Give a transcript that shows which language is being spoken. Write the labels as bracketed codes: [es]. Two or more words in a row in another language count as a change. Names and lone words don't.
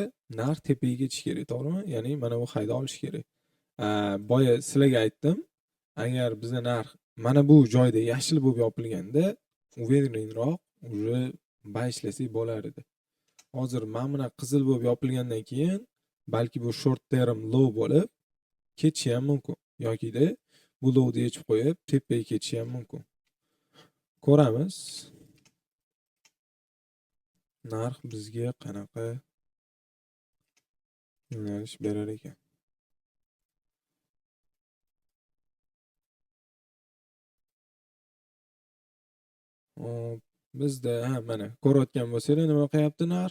[uz] Narx tepaga ketishi kerak, to'g'rimi? Ya'ni mana bu hayda olish kerak. Boya sizlarga aytdim, agar bizning narx mana bu joyda yashil bo'lib yopilganda, uverенroq уже buy ishlasak bo'lar edi. Hozir mana buna qizil bo'lib yopilgandan keyin balki bu [en] short term low [uz] bo'lib ketishi ham mumkin. Yokida bu low'ni yechib qo'yib tepaga ketishi ham mumkin. Ko'ramiz. Narx bizga qanaqa yo'nalish berar ekan. Bizda mana ko'rayotgan bo'lsanglar nima qilyapti narx?